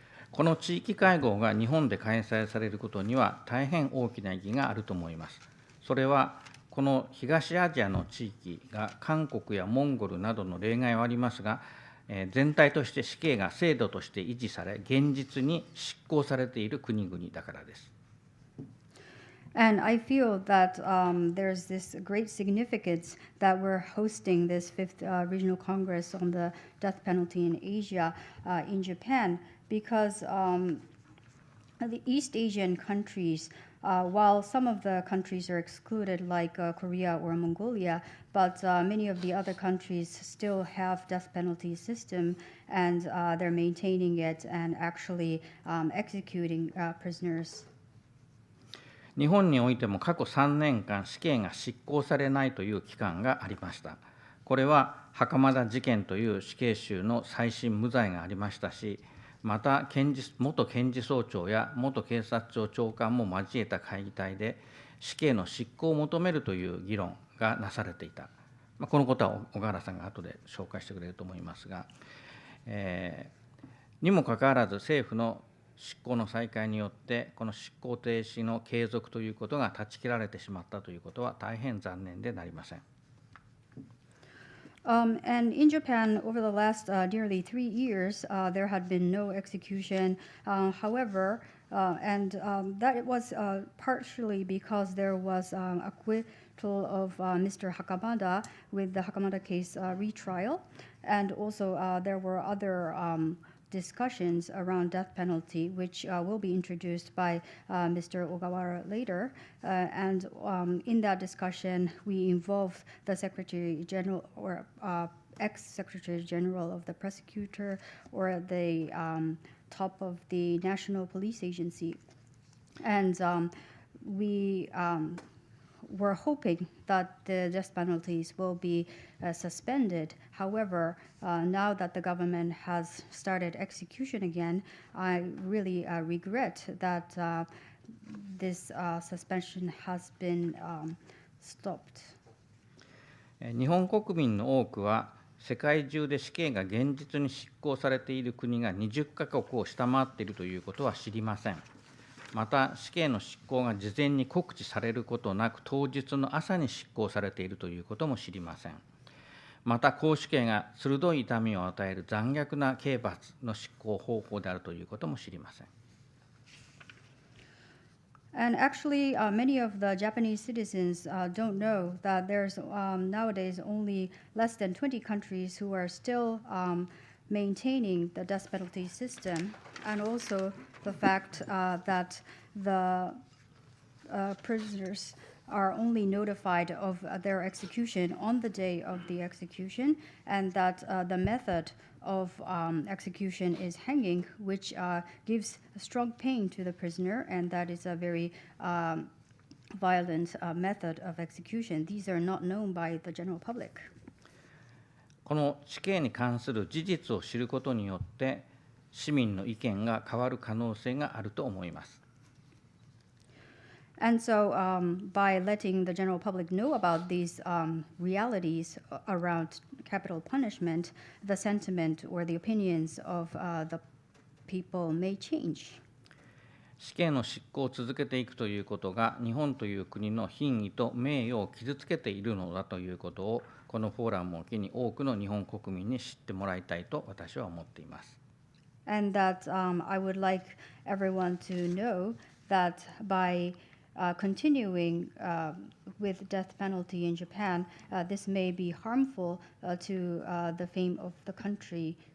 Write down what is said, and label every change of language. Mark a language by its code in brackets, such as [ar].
[ja] この地域会合が日本で開催されることには大変大きな意義があると思います。それはこの東アジアの地域が韓国やモンゴルなどの例外はありますが、全体として死刑が制度として維持され、現実に執行されている国々だからです。 [en] And I feel that there's this great significance that we're hosting this 5th Regional Congress on the death penalty in Asia in Japan, because the East Asian countries, while some of the countries are excluded like Korea or Mongolia, but many of the other countries still have death penalty system, and they're maintaining it and actually executing prisoners. [ja] 日本においても過去3年間死刑が執行されないという期間がありました。これは袴田事件という死刑囚の再審無罪がありましたし、また元検事総長や元警察庁長官も交えた会議体で死刑の執行を求めるという議論がなされていた。このことは小川原さんが後で紹介してくれると思いますが、にもかかわらず政府の執行の再開によってこの執行停止の継続ということが断ち切られてしまったということは大変残念でなりません。 [en] And in Japan, over the last nearly 3 years, there had been no execution. However, and that was partially because there was acquittal of Mr. Hakamada with the Hakamada case retrial, and also there were other discussions around death penalty, which will be introduced by Mr. Ogawara later. And in that discussion, we involved the Secretary General or ex-Secretary General of the prosecutor or the top of the National Police Agency. And we were hoping that the death penalties will be suspended. However, now that the government has started execution again, I really regret that this suspension has been stopped. [ja] 日本国民の多くは世界中で死刑が現実に執行されている国が20カ国を下回っているということは知りません。また死刑の執行が事前に告知されることなく当日の朝に執行されているということも知りません。また絞首刑が鋭い痛みを与える残虐な刑罰の執行方法であるということも知りません。 [en] And actually, many of the Japanese citizens don't know that there's nowadays only less than 20 countries who are still maintaining the death penalty system, and also the fact that the prisoners are only notified of their execution on the day of the execution, and that the method of execution is hanging, which gives strong pain to the prisoner, and that is a very violent method of execution. These are not known by the general public. [ja] この死刑に関する事実を知ることによって市民の意見が変わる可能性があると思います。 [en] And so, by letting the general public know about these realities around capital punishment, the sentiment or the opinions of the people may change. [ja] 死刑の執行を続けていくということが日本という国の品位と名誉を傷つけているのだということをこのフォーラムを機に多くの日本国民に知ってもらいたいと私は思っています。 [en] And that I would like everyone to know that by continuing with death penalty in Japan, this may be harmful to the fame of the country.